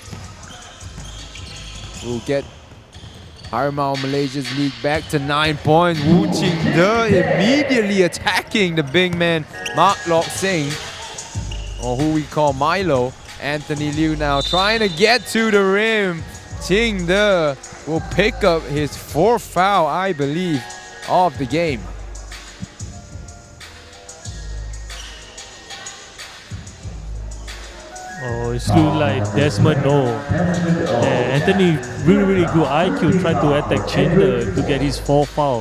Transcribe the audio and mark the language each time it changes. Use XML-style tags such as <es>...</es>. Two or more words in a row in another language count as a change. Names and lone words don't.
<en>We'll get Harimau Malaysia's lead back to 9 points. Wu Ching De immediately attacking the big man Mak Lok Sing, or who we call Milo. Anthony Liu now trying to get to the rim. Ching De will pick up his 4th foul, I believe, of the game. Oh, it's looks like Desmond O. Anthony really good IQ, trying to attack Chinder to get his 4th foul.</en>